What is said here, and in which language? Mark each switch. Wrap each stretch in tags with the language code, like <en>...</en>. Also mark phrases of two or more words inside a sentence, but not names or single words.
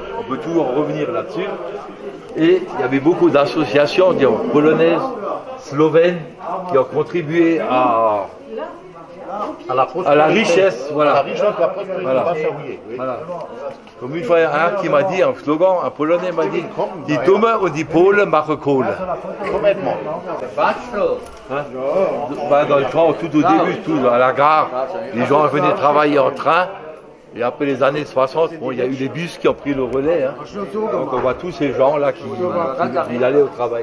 <fr>On peut toujours revenir là-dessus. Et il y avait beaucoup d'associations, polonaises, slovènes, qui ont contribué à la richesse, voilà. La richesse de la prospérité Voilà. va servir. Voilà. Comme une fois, un qui m'a dit, un slogan, un Polonais m'a dit,</fr> <de>die Dumme und die Polen machen Kohle.</de> <fr>Complètement. Hein? Bah, dans le temps, tout au début, tout à la gare, les gens venaient travailler en train. Et après les années 60, bon, il y a eu des bus qui ont pris le relais. Hein. Donc on voit tous ces gens-là qui allaient au travail.</fr>